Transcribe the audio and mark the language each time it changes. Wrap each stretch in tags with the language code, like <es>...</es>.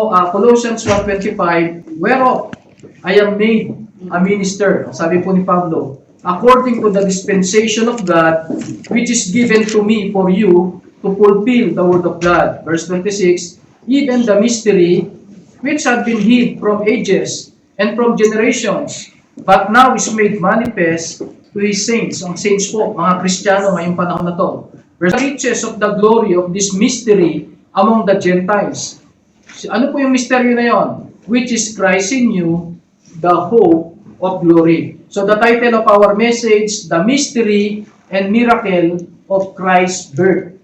<en>Colossians 1:25, whereof I am made a minister,</en> <tl>sabi po ni Pablo,</tl> <en>according to the dispensation of God, which is given to me for you to fulfill the word of God. Verse 26, even the mystery which had been hid from ages and from generations, but now is made manifest to His saints.</en> <tl>Ang saints po, mga Kristiyano ngayong panahon na to.</tl> <en>The riches of the glory of this mystery among the Gentiles.</en> <tl>Ano po yung mystery na yon?</tl> <en>Which is Christ in you, the hope of glory. So the title of our message, the mystery and miracle of Christ's birth.</en>